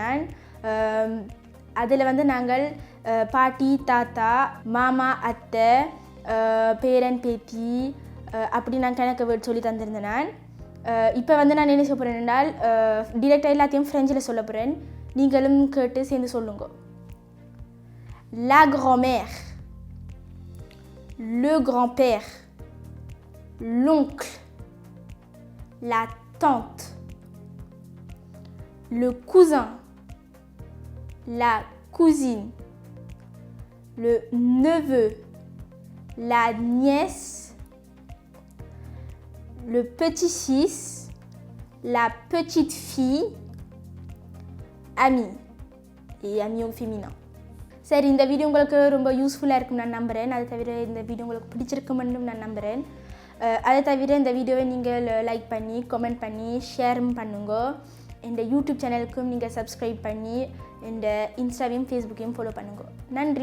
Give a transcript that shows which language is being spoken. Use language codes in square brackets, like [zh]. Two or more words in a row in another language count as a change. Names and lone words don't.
[ta] நான் அதில் வந்து நாங்கள் பாட்டி, தாத்தா, மாமா, அத்தை, பேரன், பேத்தி அப்படி நான் கணக்கு வேர்ட் சொல்லி தந்திருந்தேன். நான் இப்போ வந்து நான் என்ன சொல்ல போகிறேன் என்றால் டிரெக்டாக எல்லாத்தையும் ஃப்ரெஞ்சில் சொல்ல போகிறேன். நீங்களும் கேட்டு சேர்ந்து சொல்லுங்க. [fr] La grand-mère, le grand-père, l'oncle, la tante, le cousin, la cousine, le neveu, la nièce, le petit-fils, la petite fille, ami et ami au féminin. [ta] சரி, இந்த வீடியோ உங்களுக்கு ரொம்ப யூஸ்ஃபுல்லாக இருக்கும் நான் நம்புகிறேன். அதை தவிர இந்த வீடியோ உங்களுக்கு பிடிச்சிருக்குமென்றும் நான் நம்புகிறேன். அதை தவிர இந்த வீடியோவை நீங்கள் லைக் பண்ணி, கமெண்ட் பண்ணி, ஷேரும் பண்ணுங்க. இந்த யூடியூப் சேனலுக்கும் நீங்கள் சப்ஸ்கிரைப் பண்ணி இந்த இன்ஸ்டாவையும் ஃபேஸ்புக்கையும் ஃபாலோ பண்ணுங்க.